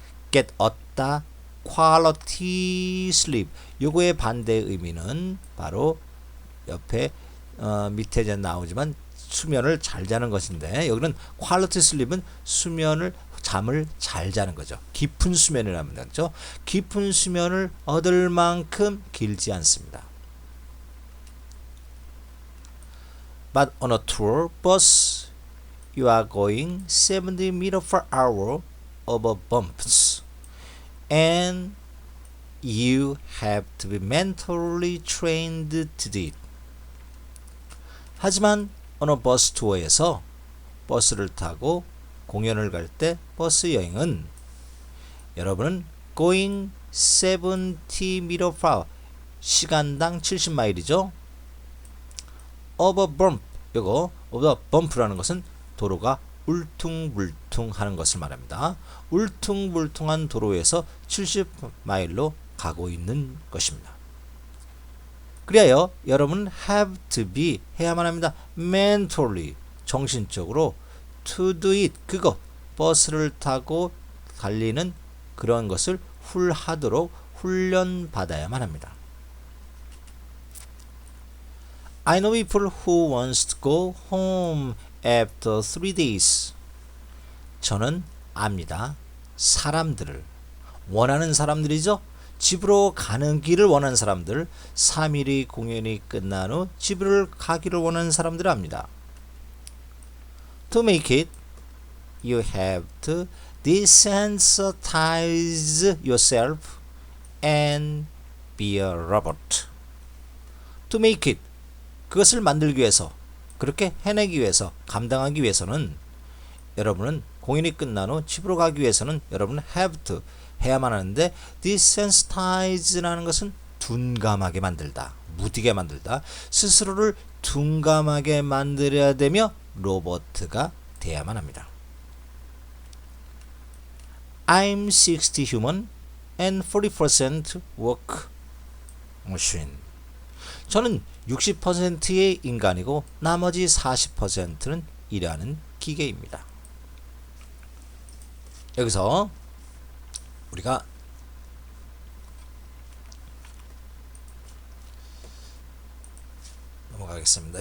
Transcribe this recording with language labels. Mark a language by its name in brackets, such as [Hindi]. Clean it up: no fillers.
[Korean] get 얻다 [English] quality sleep [Korean] 요거의 반대의 의미는 바로 옆에 밑에 이제 나오지만 수면을 잘 자는 것인데 여기는 quality sleep은 잠을 잘 자는 거죠. 깊은 수면이라는 거죠. 깊은 수면을 얻을 만큼 길지 않습니다. [English] But on a tour bus, you are going 70 meters per hour over bumps, and you have to be mentally trained to do it. [Korean] 하지만 어느 버스 투어에서 버스를 타고 공연을 갈 때 버스 여행은 여러분은 [English] going 70 m per hour [Korean] 시간당 70마일이죠. [English] over bump [Korean] 이거 over bump라는 것은 도로가 울퉁불퉁하는 것을 말합니다. 울퉁불퉁한 도로에서 70마일로 가고 있는 것입니다. 그리하여 여러분 [English] have to be [Korean] 해야만 합니다. mentally 정신적으로 [English] to do it [Korean] 그거 버스를 타고 달리는 그런 것을 하도록 훈련 받아야만 합니다. [English] I know people who wants to go home after 3 days. [Korean] 저는 압니다. 사람들을 원하는 사람들이죠. 집으로 가는 길을 원하는 사람들 3일의 공연이 끝난 후 집을 가기를 원하는 사람들을 압니다. [English] To make it, you have to desensitize yourself and be a robot. To make it, [Korean] 그것을 만들기 위해서, 그렇게 해내기 위해서, 감당하기 위해서는 여러분은 공연이 끝난 후 집으로 가기 위해서는 여러분은 [English] have to [Korean] 해야만 하는데 desensitize라는 것은 둔감하게 만들다, 무디게 만들다, 스스로를 둔감하게 만들어야 되며 로봇가 돼야만 합니다. [English] I'm 60 human and 40% work machine. [Korean] 저는 60%의 인간이고 나머지 40%는 일하는 기계입니다. 여기서 우리가 넘어가겠습니다.